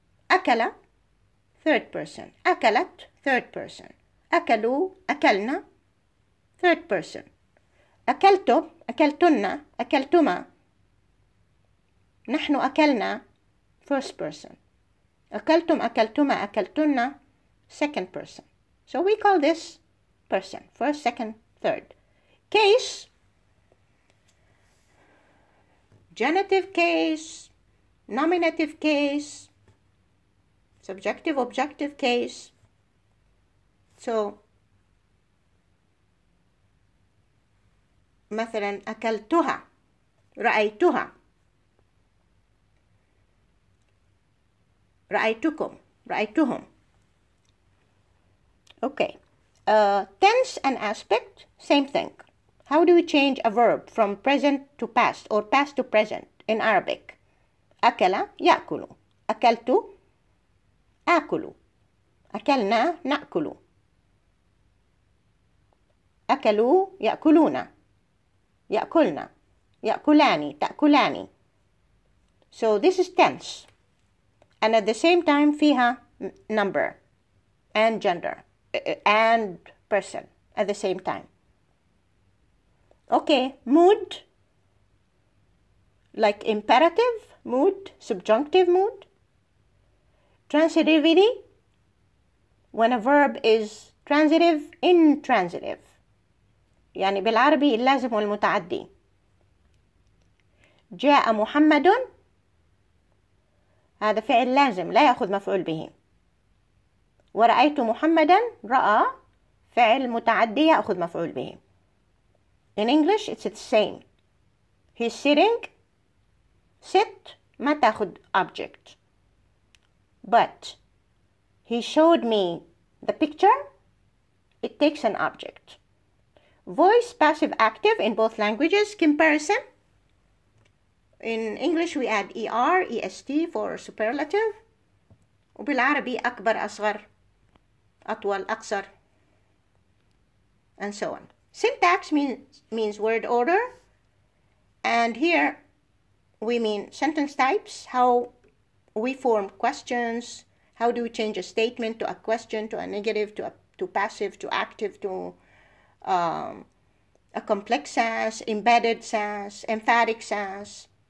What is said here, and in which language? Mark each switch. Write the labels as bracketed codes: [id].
[ar] أكل, [en] third person. [ar] أكلت, [en] third person. [ar] أكلوا, أكلنا, [en] third person. [ar] أكلتم, أكلتن, أكلتما. نحن أكلنا, [en] first person. [ar] أكلتم, أكلتما, أكلتن, [en] second person. So we call this person, first, second, third. Case, genitive case, nominative case, subjective, objective case. So [ar] مثلا أكلتها, رأيتها, رأيتكم, رأيتهم. [en] Okay. Tense and aspect, same thing. How do we change a verb from present to past or past to present in Arabic? [ar] أكل, يأكل. أكلت, آكل. أكلنا, نأكل. أكلوا, يأكلون. يأكلن, يأكلان, تأكلان. [en] So this is tense. And at the same time [ar] فيها [en] number and gender and person at the same time. Okay, mood, like imperative mood, subjunctive mood. Transitivity, when a verb is transitive, intransitive. [ar] يعني بالعربي اللازم والمتعدي. جاء محمد، هذا فعل لازم لا يأخذ مفعول به. ورأيت محمدا، رأى فعل متعدي يأخذ مفعول به. [en] In English it's the same. He's sitting, sit [ar] ما تأخذ [en] object. But he showed me the picture, it takes an object. Voice, passive, active in both languages. Comparison. In English we add ER, EST for superlative. [ar] وبالعربي أكبر, أصغر, أطول, أقصر, [en] and so on. Syntax means word order. And here we mean sentence types, how we form questions, how do we change a statement to a question, to a negative, to passive, to active, to a complex sense, embedded sense, emphatic sense.